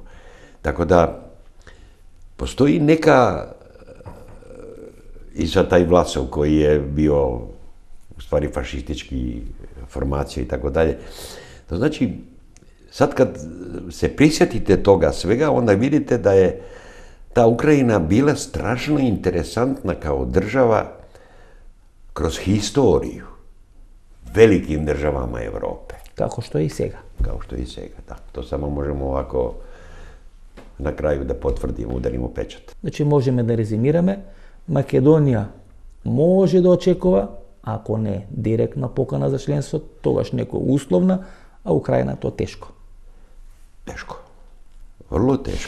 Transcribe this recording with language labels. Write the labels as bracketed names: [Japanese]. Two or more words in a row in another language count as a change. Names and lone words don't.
[Bosnian] Tako da, postoji neka, i sad taj Vlasov koji je bio u stvari fašistički formacija i tako dalje, to znači, sad kad se prisjetite toga svega, onda vidite da je ta Ukrajina bila strašno interesantna kao država kroz historiju velikim državama Evrope. [Macedonian] Како што е и сега. [Bosnian] Kao što je i сега, da. To samo možemo ovako na kraju da potvrdimo, udarimo pečat. [Macedonian] Значи можеме да резимираме, Македонија може да очекува, ако не директна покана за членство, тогаш некој условна, а Украина то тешко. [Bosnian] Teško. Vrlo teško.